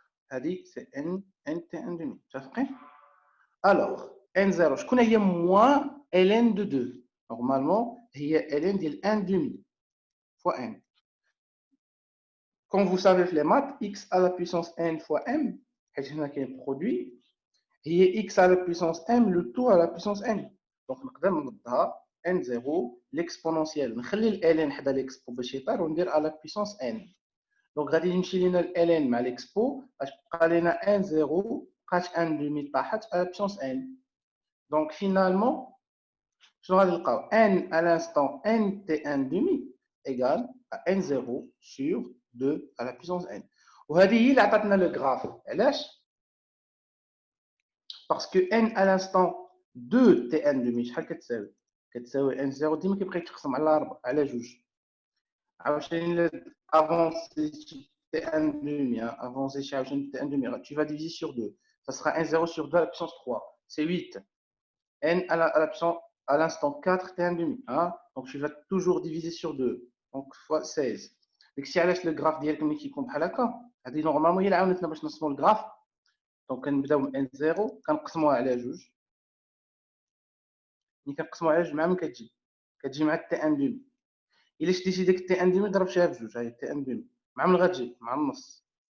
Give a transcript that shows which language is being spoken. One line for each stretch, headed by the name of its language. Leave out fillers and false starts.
French: هذه c'est n T1 demi.
Arabic: متفقين؟
French: alors n0
Arabic: شكون هي
French: moins ln de 2 normalement هي ln ديال 1 demi fois n. Comme vous savez les maths, x à la puissance n fois m,
Arabic: حيت هنا كاين
French: produit, هي x à la puissance m le tout à la puissance n.
Arabic: Donc نقدر نردها n0 l'exponentielle. نخلي ال ln حدا l'expo باش يطير وندير
French: à la puissance n.
Arabic: Donc غادي يمشي لينا ال ln مع l'expo باش تبقى لينا n0 بقات 1 demi طاحت
French: à la puissance n. Donc finalement
Arabic: شنو غادي نلقاو
French: n à l'instant n t1 demi égale à n0 sur 2 à la puissance n.
Arabic: وهذه هي اللي عطاتنا لو غراف. علاش؟
French: parce que n à l'instant 2 t1 demi
Arabic: شحال كتساوي؟ كتساوي n0 ديما كيبقى يتقسم على 4 على 2. عاوتاني افونسي t1 demi
French: افونسي شي عاوتاني t1 demi tu vas diviser sur 2 ça sera n0 sur 2 à la puissance 3 c'est 8. n à la puissance à l'instant 4 t1 demi hein? Donc tu vas toujours diviser sur 2 donc fois 16.
Arabic: داكشي علاش لو غراف ديالك ملي كيكون بحال هكا هذه نورمالمون هي اللي عاونتنا باش نرسموا الغراف. دونك كنبداو من n0 كنقسموها على 2 ملي كنقسموها على 2 مع من كتجي مع تي ان دومي. الا شديتي ديك تي ان دومي ضربتيها في 2 هاي تي ان دومي مع من غتجي مع النص.